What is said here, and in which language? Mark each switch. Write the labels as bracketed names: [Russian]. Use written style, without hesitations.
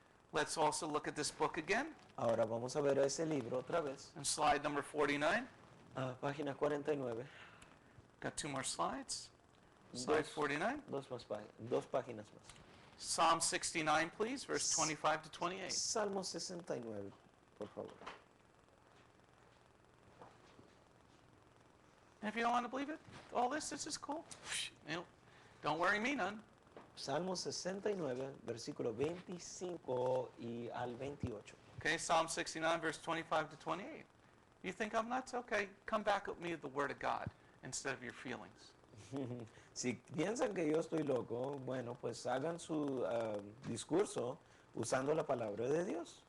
[English] Let's also look at this book again, [Spanish] Ahora vamos a ver ese libro otra vez, [English] on slide number 49. [Spanish] página 49. [English] Got two more slides. Slide [Spanish] Dos. [English] 49. [Spanish] Dos páginas más. [English] Psalm 69, please, verse 25 to 28. [Spanish] Salmo 69, por favor. [English] And if you don't want to believe it, all this is cool. Don't worry me none. [Spanish] Salmo 69, versículo 25 y al 28. [English] Okay, Psalm 69, verse 25 to 28. You think I'm nuts? Okay, come back with me with the Word of God instead of your feelings. [Spanish] Si piensan que yo estoy loco, bueno, pues hagan su discurso usando la palabra de Dios.